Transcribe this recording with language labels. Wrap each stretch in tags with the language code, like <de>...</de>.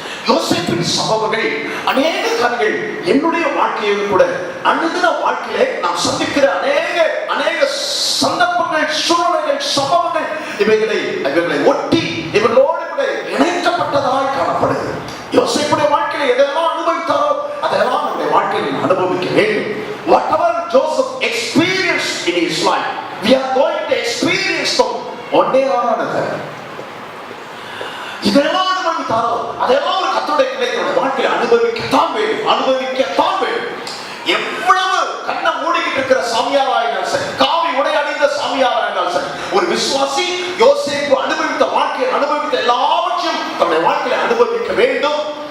<ta>யோசேப்பின் சம்பவங்கள் அநேக காரியங்கள் என்னுடைய வாழ்க்கையோடு கூட அனுதின வாழ்க்கையிலே நாம் சந்திக்கிற அநேக சந்தர்ப்பங்கள், சூழ்நிலைகள், சம்பவங்கள் இவைகளை ஒட்டி இவர்களோடு கூட இணைக்கப்பட்டதாய் காணப்படுது. யோசேப்புடைய வாழ்க்கையில எதெல்லாம் அனுபவித்தாரோ அதெல்லாம் நம்முடைய வாழ்க்கையில் அனுபவிக்க வேண்டும்.</ta> <en>Whatever Joseph experienced in his life, we are going to experience them one day or another.</en> <ta>இதெல்லாம் அனுபவித்தாரோ அதெல்லாம் ஒரு கர்த்தருடைய பிள்ளைகளுடைய வாழ்க்கையை அனுபவிக்கத்தான் வேண்டும். எவ்வளவு கண்ணை மூடிக்கிட்டு இருக்கிற சாமியாராயிருந்தாலும் சரி, காவி உடை அணிந்த சாமியாராயிருந்தாலும் சரி, ஒரு விசுவாசி யோசேப்பு அனுபவித்த வாழ்க்கையை அனுபவித்த எல்லாவற்றையும் தன்னுடைய வாழ்க்கையை அனுபவிக்க வேண்டும்.</ta>